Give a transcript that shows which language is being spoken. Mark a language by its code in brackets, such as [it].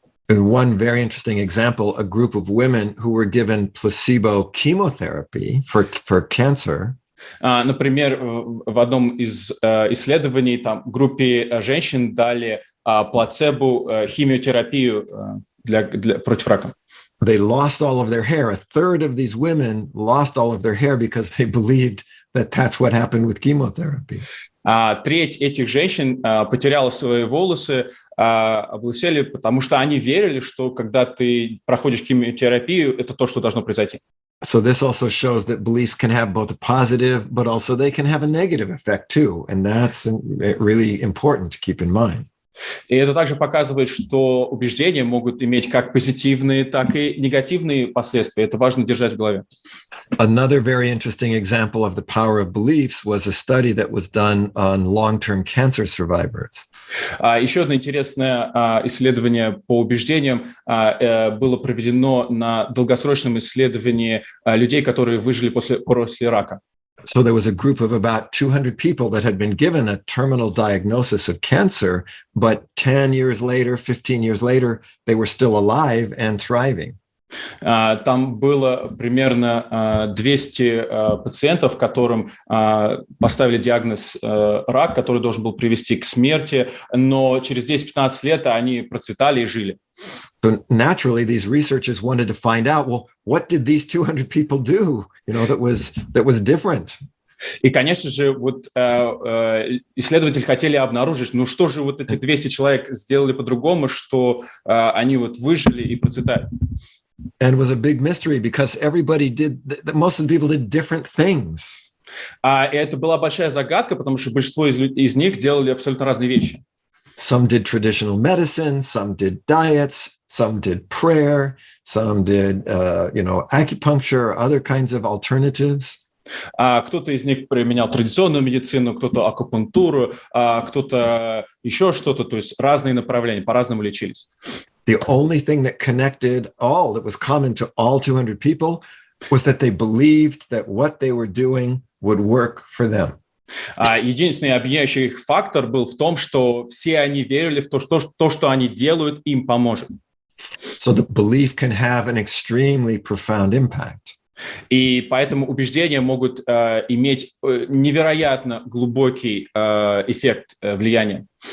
[en] One very interesting example, a group of women who were given placebo chemotherapy for cancer. [ru] Например, в одном из исследований группе женщин дали плацебо химиотерапию против рака. [en] They lost all of their hair. A third of these women lost all of their hair because they believed that that's what happened with chemotherapy. [ru] Треть этих женщин потеряла свои волосы, облысели, потому что они верили, что когда ты проходишь химиотерапию, это то, что должно произойти. [en] So this also shows that beliefs can have both a positive, but also they can have a negative effect too. And that's really important to keep in mind. [ru] И это также показывает, что убеждения могут иметь как позитивные, так и негативные последствия. Это важно держать в голове. [en] Another very interesting example of the power of beliefs was a study that was done on long-term cancer survivors. [ru] Еще одно интересное исследование по убеждениям было проведено на долгосрочном исследовании людей, которые выжили после рака. [en] So there was a group of about 200 people that had been given a terminal diagnosis of cancer, but 10 years later, 15 years later, they were still alive and thriving. [ru] Там было примерно 200 пациентов, которым поставили диагноз рак, который должен был привести к смерти, но через 10-15 лет они процветали и жили. [en] So naturally, these researchers wanted to find out, well, what did these 200 people do, that was different? [ru] И, конечно же, вот исследователи хотели обнаружить, что же вот эти 200 человек сделали по-другому, что они вот выжили и процветают. [en] And it was a big mystery because most of the people did different things. [ru] И это была большая загадка, потому что большинство из них делали абсолютно разные вещи. [en] Some did traditional medicine, some did diets, some did prayer, some did, acupuncture, other kinds of alternatives. [ru] Кто-то из них применял традиционную медицину, кто-то акупунктуру, кто-то еще что-то, то есть разные направления, по-разному лечились. [en] The only thing that connected that was common to all 200 people was that they believed that what they were doing would work for them. [ru] Единственный объединяющий их фактор был в том, что все они верили в то, что они делают, им поможет. [en] So the belief can have an extremely profound impact. [ru] И поэтому убеждения могут иметь невероятно глубокий эффект влияния.